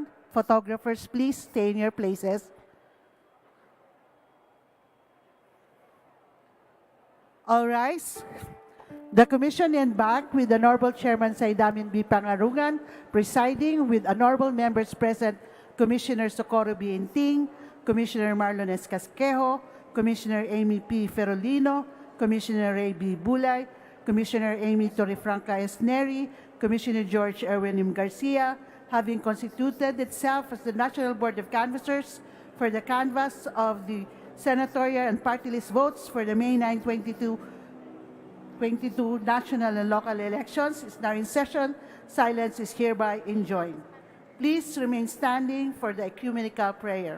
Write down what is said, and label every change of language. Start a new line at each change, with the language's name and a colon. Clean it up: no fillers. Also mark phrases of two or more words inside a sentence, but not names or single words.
English: Photographers, please stay in your places. All rise. The Commission embarked with Honorable Chairman Saidamin B. Pangarungan, presiding with Honorable members present, Commissioner Socorro Bienting, Commissioner Marlon Escasquejo, Commissioner Amy P. Ferolino, Commissioner Ray B. Bulay, Commissioner Amy Torrefranca Esneri, Commissioner George Erwin M. Garcia, having constituted itself as the National Board of Canvassers for the canvass of the senatorial and party list votes for the May 9, 2022 national and local elections is now in session. Silence is hereby enjoined. Please remain standing for the ecumenical prayer.